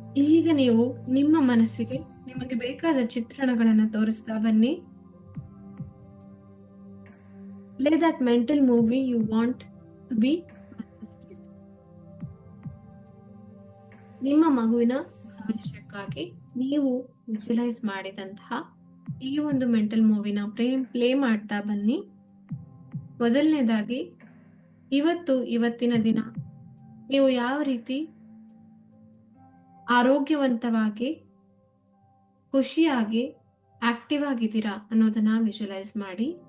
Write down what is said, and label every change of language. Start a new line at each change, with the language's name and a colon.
Kannada: ಈಗ ನೀವು ನಿಮ್ಮ ಮನಸ್ಸಿಗೆ ನಿಮಗೆ ಬೇಕಾದ ಚಿತ್ರಣಗಳನ್ನು ತೋರಿಸ್ತಾ ಬನ್ನಿ.
English: Play that mental movie you want to be manifested.
Kannada: ನಿಮ್ಮ ಮಗುವಿನ ಭವಿಷ್ಯಕ್ಕಾಗಿ ನೀವು ವಿಜುವಲೈಸ್ ಮಾಡಿದಂತಹ ಈ ಒಂದು ಮೆಂಟಲ್ ಮೂವಿನ ಪ್ಲೇ ಮಾಡ್ತಾ ಬನ್ನಿ. ಮೊದಲನೇದಾಗಿ, ಇವತ್ತಿನ ದಿನ ನೀವು ಯಾವ ರೀತಿ ಆರೋಗ್ಯವಂತವಾಗಿ, ಖುಷಿಯಾಗಿ, ಆಕ್ಟಿವ್ ಆಗಿದ್ದೀರಾ ಅನ್ನೋದನ್ನ ವಿಜುವಲೈಸ್ ಮಾಡಿ.